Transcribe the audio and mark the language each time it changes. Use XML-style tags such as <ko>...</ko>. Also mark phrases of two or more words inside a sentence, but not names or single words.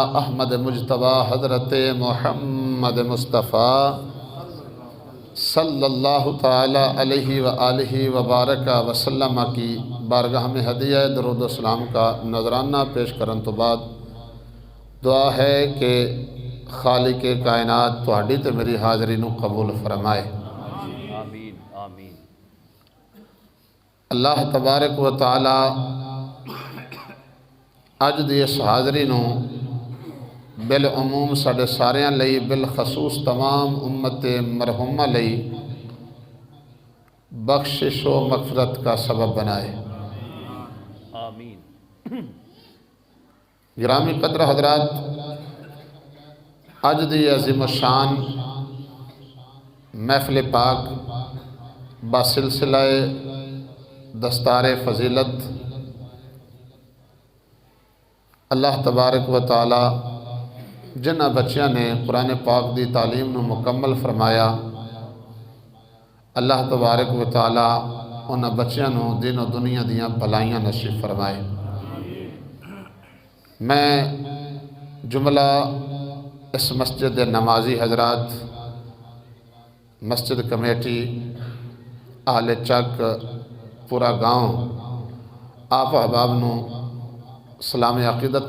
<ur>احمد مجتبی حضرت محمد مصطفیٰ</ur> <ar>صلی اللہ تعالی علیہ وآلہ وبارک وسلم</ar> <ur>کی بارگاہ میں ہدیہ درود و سلام کا نذرانہ پیش</ur> <pa>کرن تو بعد دعا ہے کہ خالق کائنات تہاڈی تے میری حاضری نو قبول</pa> <ur>فرمائے آمین آمین</ur> <pa>اللہ تبارک و تعالی اج دی اس حاضری نو بالعموم ساڈے ساریاں لئی بالخصوص تمام امت مرحومہ لئی بخشش و مغفرت کا سبب بنائے آمین گرامی قدر حضرات اج دی عظیم الشان محفل پاک باسلسلہ دستار فضیلت اللہ تبارک و تعالی جنہ بچیاں نے قرآن پاک دی تعلیم نو مکمل فرمایا اللہ تبارک و تعالی انہاں بچیاں نو دین و دنیا دیاں بھلائیاں نصیب فرمائے میں جملہ اس مسجد نمازی حضرات مسجد کمیٹی اہل چک پورا گاؤں آپ احباب نو سلام عقیدت</pa>